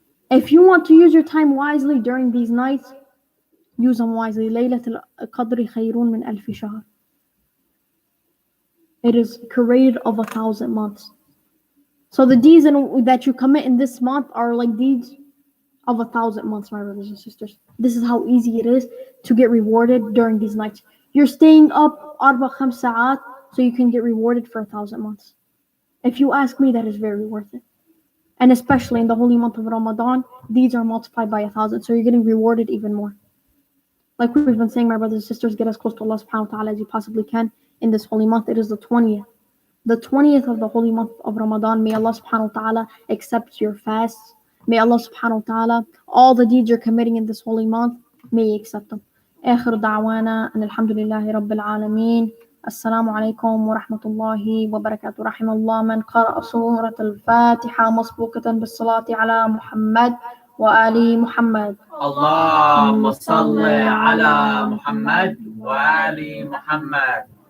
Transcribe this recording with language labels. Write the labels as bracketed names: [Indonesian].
[English] If you want to use your time wisely during these nights, use them wisely. [Arabic] ليلة القدر خير من ألف شهر. [English] It is created of 1,000 months. So the deeds that you commit in this month are like deeds of 1,000 months, my brothers and sisters. This is how easy it is to get rewarded during these nights. You're staying up 4-5 ساعات so you can get rewarded for 1,000 months. If you ask me, that is very worth it. And especially in the holy month of Ramadan, deeds are multiplied by 1,000, so you're getting rewarded even more. Like we've been saying, my brothers and sisters, get as close to Allah subhanahu wa ta'ala as you possibly can in this holy month. It is the 20th. The 20th of the holy month of Ramadan. May Allah subhanahu wa ta'ala accept your fasts. May Allah subhanahu wa ta'ala, all the deeds you're committing in this holy month, may He accept them. [Arabic] آخر دعوانا أن الحمد لله رب العالمين. السلام عليكم ورحمة الله وبركاته. رحم الله من قرأ سورة الفاتحة مسبوقة بالصلاة على محمد وآل محمد. اللهم صل على محمد وآل محمد.